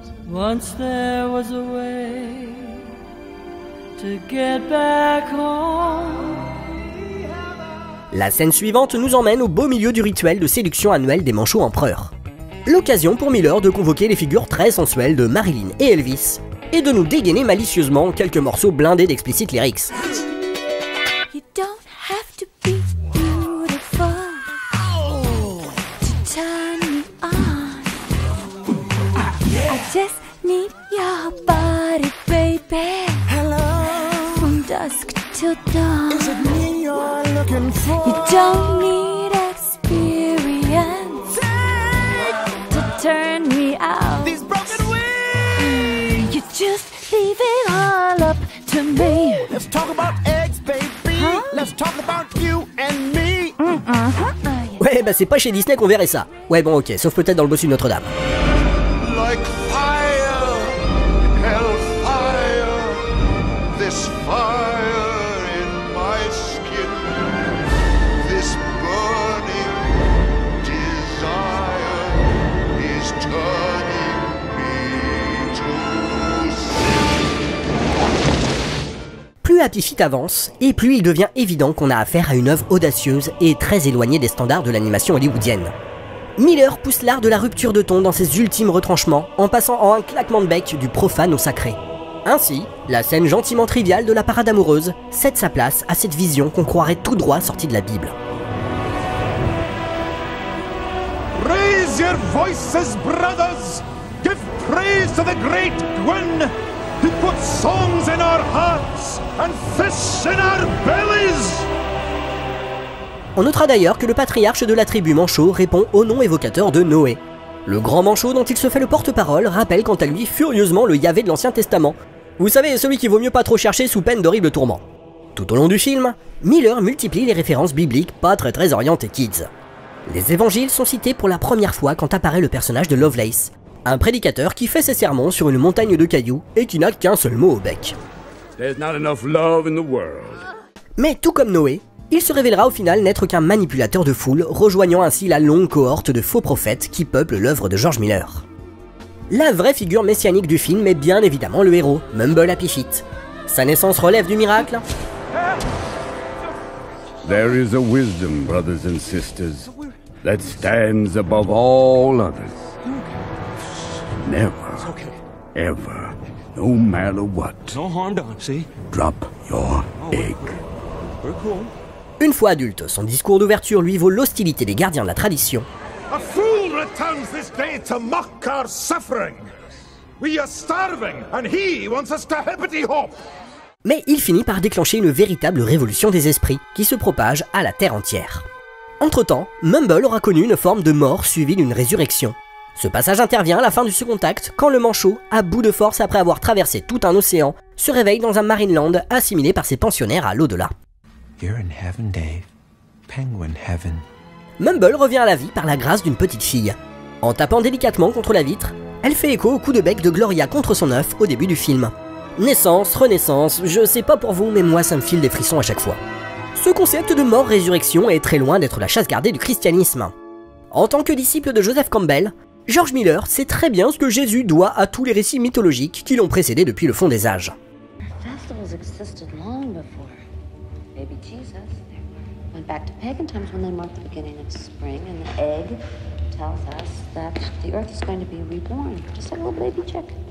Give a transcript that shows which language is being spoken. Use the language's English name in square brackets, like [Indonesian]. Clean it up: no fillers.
[English] Once there was a way to get back home. [French] La scène suivante nous emmène au beau milieu du rituel de séduction annuel des manchots empereurs. L'occasion pour Miller de convoquer les figures très sensuelles de Marilyn et Elvis, et de nous dégainer malicieusement quelques morceaux blindés d'explicites lyrics. [English] You don't have to be beautiful to turn me on. I just need your body, baby. From dusk till dawn. Is it me you're looking for? You don't need experience to turn me out. These broken wings. You just leave it all up to me. Let's talk about eggs, baby. Huh? Let's talk about you and me. [French] Ouais, bah c'est pas chez Disney qu'on verrait ça. Ouais, bon, ok, sauf peut-être dans le bossu de Notre-Dame. [English] Like fire, hellfire, this fire in my skin, this burning desire is turning me to sin. [French] Plus Happy Feet avance, et plus il devient évident qu'on a affaire à une œuvre audacieuse et très éloignée des standards de l'animation hollywoodienne. Miller pousse l'art de la rupture de ton dans ses ultimes retranchements, en passant en un claquement de bec du profane au sacré. Ainsi, la scène gentiment triviale de la parade amoureuse cède sa place à cette vision qu'on croirait tout droit sortie de la Bible. [English] Raise your voices, brothers! Give praise to the great Gwyn, who put songs in our hearts and fish in our bellies. [French] On notera d'ailleurs que le patriarche de la tribu Manchot répond au nom évocateur de Noé. Le grand Manchot dont il se fait le porte-parole rappelle quant à lui furieusement le Yahvé de l'Ancien Testament. Vous savez, celui qu'il vaut mieux pas trop chercher sous peine d'horribles tourments. Tout au long du film, Miller multiplie les références bibliques pas très orientées kids. Les évangiles sont cités pour la première fois quand apparaît le personnage de Lovelace, un prédicateur qui fait ses sermons sur une montagne de cailloux et qui n'a qu'un seul mot au bec. [English] There's not enough love in the world. [French] Mais tout comme Noé, il se révélera au final n'être qu'un manipulateur de foule, rejoignant ainsi la longue cohorte de faux prophètes qui peuplent l'œuvre de George Miller. La vraie figure messianique du film est bien évidemment le héros, Mumble Happy Feet. Sa naissance relève du miracle. [English] There is a wisdom, brothers and sisters, that stands above all others. Never, ever, no matter what, No harm done, see? drop your egg. We're cool. [French] Une fois adulte, son discours d'ouverture lui vaut l'hostilité des gardiens de la tradition. [English] A fool returns this day to mock our suffering. We are starving, and he wants us to hippity hop. [French] Mais il finit par déclencher une véritable révolution des esprits qui se propage à la terre entière. Entre-temps, Mumble aura connu une forme de mort suivie d'une résurrection. Ce passage intervient à la fin du second acte, quand le Manchot, à bout de force après avoir traversé tout un océan, se réveille dans un Marineland assimilé par ses pensionnaires à l'au-delà. [English] You're in heaven, Dave. Penguin heaven. [French] Mumble revient à la vie par la grâce d'une petite fille. En tapant délicatement contre la vitre, elle fait écho au coup de bec de Gloria contre son œuf au début du film. Naissance, renaissance, je sais pas pour vous, mais moi ça me file des frissons à chaque fois. Ce concept de mort-résurrection est très loin d'être la chasse gardée du christianisme. En tant que disciple de Joseph Campbell, George Miller sait très bien ce que Jésus doit à tous les récits mythologiques qui l'ont précédé depuis le fond des âges. [English] Festivals existed long before baby Jesus. They went back to pagan times when they marked the beginning of spring, and the egg tells us that the earth is going to be reborn, just like a little baby chick.